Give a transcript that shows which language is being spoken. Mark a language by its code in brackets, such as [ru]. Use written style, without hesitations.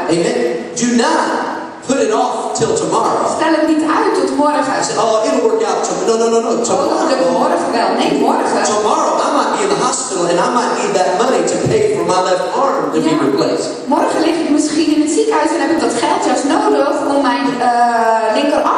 [en] Amen. Do not put it off till tomorrow. [nl] Stel het niet uit tot morgen. [en] I said, oh, it'll work out. No. [nl] Oh, dat lukt morgen wel. Nee, morgen. [en] Tomorrow I might be in the hospital and I might need that money to pay for my left arm to be replaced. [nl] Morgen lig ik misschien in het ziekenhuis en heb ik dat geld juist nodig om mijn linker